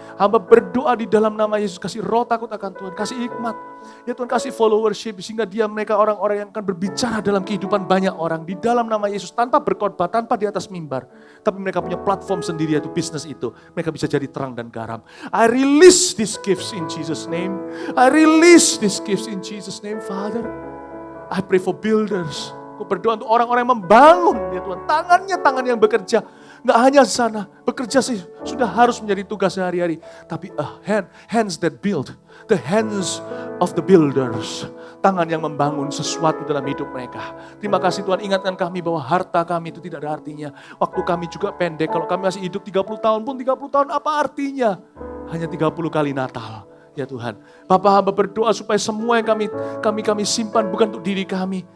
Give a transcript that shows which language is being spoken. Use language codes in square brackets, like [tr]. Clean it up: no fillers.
[id] Hamba berdoa di dalam nama Yesus, kasih roh takut akan Tuhan, kasih hikmat. Ya Tuhan, kasih followership sehingga mereka orang-orang yang akan berbicara dalam kehidupan banyak orang di dalam nama Yesus tanpa berkhotbah, tanpa di atas mimbar. Tapi mereka punya platform sendiri yaitu bisnis itu. Mereka bisa jadi terang dan garam. [en] I release these gifts in Jesus' name. I release these gifts in Jesus' name, Father. I pray for builders. [id] Aku berdoa untuk orang-orang yang membangun, ya Tuhan. Tangannya tangan yang bekerja. Nggak hanya sana, bekerja sih sudah harus menjadi tugas sehari-hari. [en] Tapi hands that build, the hands of the builders. [id] Tangan yang membangun sesuatu dalam hidup mereka. Terima kasih Tuhan, ingatkan kami bahwa harta kami itu tidak ada artinya. Waktu kami juga pendek, kalau kami masih hidup 30 tahun pun 30 tahun apa artinya? Hanya 30 kali Natal. Ya Tuhan, Bapa hamba berdoa supaya semua yang kami simpan bukan untuk diri kami.